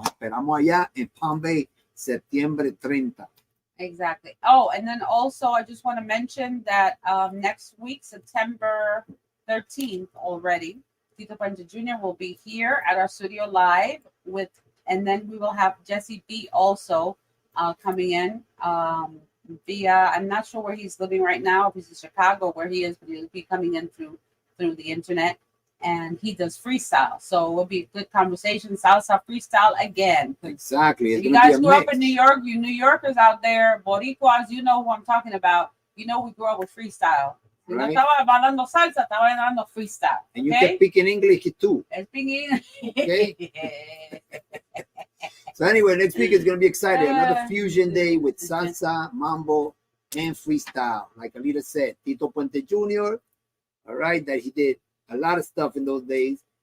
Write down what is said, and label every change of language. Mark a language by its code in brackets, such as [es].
[es] Nos esperamos allá en Palm Bay, septiembre 30. [en] Exactly. Oh, and then also I just want to mention that next week, September 13th already, Tito Puente Jr. will be here at our studio live and then we will have JCee B also coming in via, I'm not sure where he's living right now, if he's in Chicago, where he is, but he'll be coming in through the internet, and he does freestyle. So it will be a good conversation, salsa freestyle again. Exactly. If you guys grew up in New York, you New Yorkers out there, Boricuas, you know who I'm talking about. You know we grew up with freestyle. Right. [es] No estaba bailando salsa, estaba bailando freestyle. [en] And you can speak in English too. Okay. So anyway, next week is going to be exciting. Another fusion day with salsa, mambo, and freestyle. Like Alida said, Tito Puente Jr., all right, that he did a lot of stuff in those days.